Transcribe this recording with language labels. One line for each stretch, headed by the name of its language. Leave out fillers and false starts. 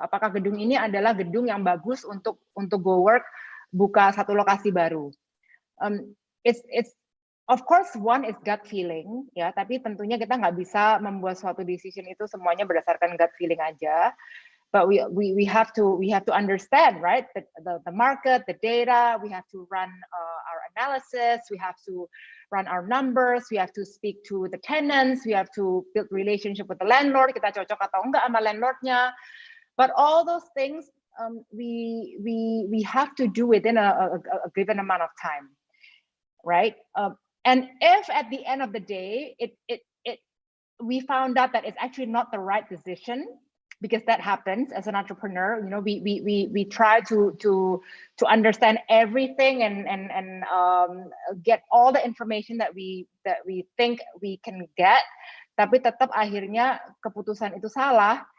Indonesian: Apakah gedung ini adalah gedung yang bagus untuk GoWork buka satu lokasi baru?
English: It's of course one is gut feeling, ya.
Indonesian: Tapi tentunya kita nggak bisa membuat suatu decision itu semuanya berdasarkan gut feeling aja.
English: But we have to understand, right, the market, the data. We have to run our analysis. We have to run our numbers. We have to speak to the tenants. We have to build relationship with the landlord.
Indonesian: Kita cocok atau enggak sama landlordnya.
English: But all those things we have to do within a given amount of time, right? And if at the end of the day we found out that it's actually not the right decision, because that happens as an entrepreneur, you know, we try to understand everything and get all the information that we think we can get,
Indonesian: tapi tetap akhirnya keputusan itu salah.